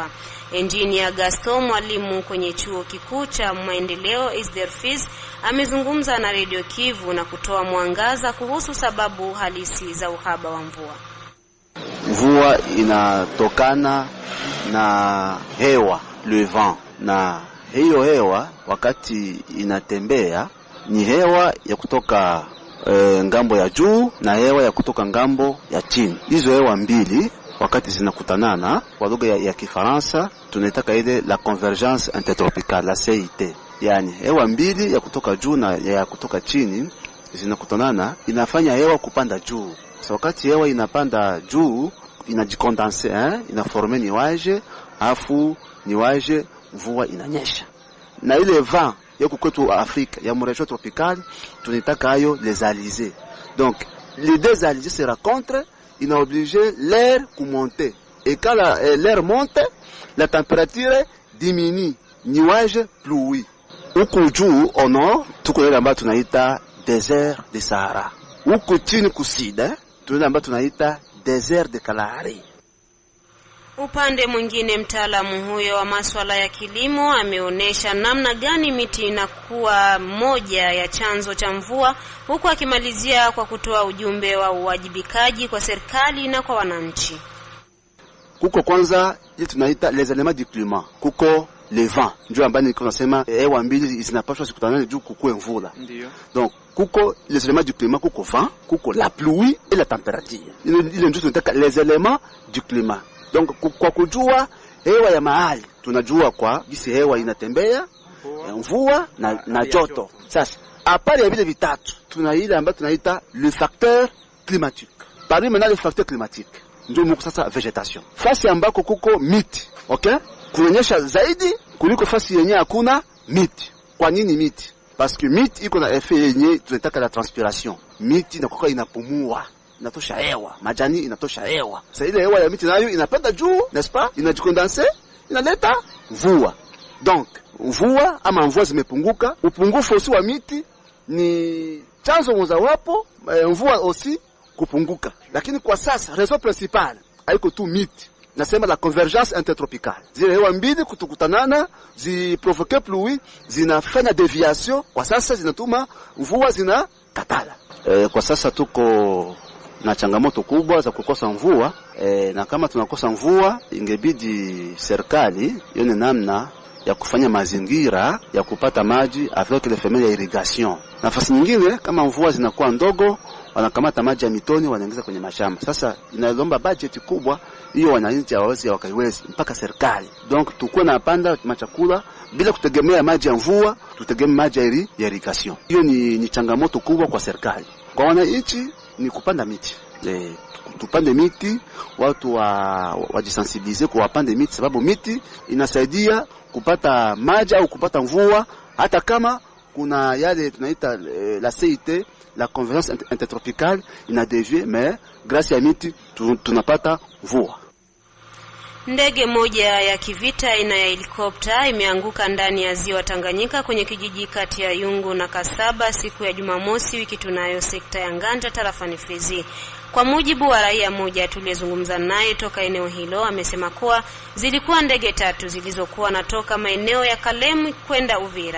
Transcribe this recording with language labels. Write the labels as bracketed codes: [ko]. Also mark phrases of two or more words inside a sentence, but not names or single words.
[sw] Engineer Gaston Mwalimu kwenye chuo kikuu cha maendeleo Isder Fizi amezungumza na Radio Kivu na kutoa mwangaza kuhusu sababu halisi za uhaba wa mvua. Mvua inatokana na hewa, [fr] le vent, [sw] na hiyo hewa wakati inatembea ni hewa ya kutoka ngambo ya juu na hewa ya kutoka ngambo ya chini. Hizo hewa mbili wakati zinakutanana, kwa lugha ya Kifaransa tunaitaka ile [fr] la convergence intertropicale, la CIT. [sw] Yani hewa mbili ya kutoka juu na ya kutoka chini zinakutanana, inafanya hewa kupanda juu. So wakati hewa inapanda juu inajikondense, inaforme nuage, afu ni waje mvua inanyesha. Na ile vent yako kwetu Afrika ya mrejo tropicale tunataka hayo [fr] les alizés. Donc les deux alizés se rencontrent, il a obligé l'air à monter. Et quand l'air monte, la température diminue. Nuage pluie. [sw] Huku juu [fr] au nord [sw] tuko ile ambayo tunaita [fr] désert de Sahara. [sw] Huku chini kusida tunaenda ambayo tunaita [fr] désert de Kalahari. [sw] Upande mwingine, mtaalamu huyo wa masuala ya kilimo ameonesha namna gani miti inakuwa moja ya chanzo cha mvua, huku akimalizia kwa kutoa ujumbe wa uwajibikaji kwa serikali na kwa wananchi. Kuko kwanza ile tunaita [fr] les éléments du climat. [sw] Kuko [fr] le vent. [sw] Ndio ambayo niko nasema hewa mbili zinapaswa sikutana juu kukue mvula. Ndio. [fr] Donc kuko les éléments du climat, kuko vent, kuko la pluie et la température. [sw] Ile ndio tunataka [fr] les éléments du climat. [sw] Donc kwa kujua hewa ya mahali tunajua kwa jinsi hewa inatembea, mvua na joto. Sasa apart ya vile vitatu tuna ile ambayo tunaita [fr] le facteur climatique. Parmi maintenant les facteurs climatiques [sw] ndio mko sasa [fr] vegetation. [sw] Fasi ambako kuko miti, okay? Kuonyesha zaidi kuliko fasi yenye hakuna miti. Kwa nini miti? [fr] Parce que [sw] miti iko na effet yenye tunataka [fr] la transpiration. [sw] Miti inakuwa inapumua, inatosha hewa, majani inatosha hewa. Sasa ile hewa ya miti nayo inapanda juu, [fr] n'est-ce pas? [sw] Inajikondense, inaleta mvua. Donc mvua ama mvua zimepunguka, upungufu usi wa miti ni chanzo mojawapo mvua aussi kupunguka. Lakini kwa sasa [fr] raison principale [sw] haiko tu miti. Nasema [fr] la convergence intertropicale. [sw] Zile hewa mbili kutukutanana ziprovoke pluie, zinafanya deviation, kwa sasa zinatuma mvua zinakatala. Kwa sasa tuko na changamoto kubwa za kukosa mvua, na kama tunakosa mvua ingebidi serikali ione namna ya kufanya mazingira ya kupata maji [fr] avec les femelles [sw] ya irrigation. Nafasi nyingine kama mvua zinakuwa ndogo, wanakamata maji ya mitoni wanaingiza kwenye mashamba. Sasa inalomba budget kubwa, hiyo wananchi hawawezi wakaiwezi mpaka serikali. Donc tukue na panda machakula bila kutegemea maji ya mvua, tutegemea maji ya irrigation. Hiyo ni changamoto kubwa kwa serikali. Kwa wananchi ni kupanda miti. Tupande miti, watu wajisensibilize kwa wapande miti, sababu miti inasaidia kupata maji au kupata mvua, hata kama kuna yale tunaita [fr] la CIT, la convergence intertropicale [sw] ina [fr] dévié, mais grâce [sw] ya miti tunapata mvua. Ndege moja ya kivita aina ya helikopta imeanguka ndani ya ziwa Tanganyika kwenye kijiji kati ya Yungu na Kasaba siku ya Jumamosi wiki tunayo sekta ya Nganja tarafani Fizi. Kwa mujibu wa raia moja tuliyezungumza naye toka eneo hilo, amesema kuwa zilikuwa ndege tatu zilizokuwa natoka maeneo ya Kalemu kwenda Uvira.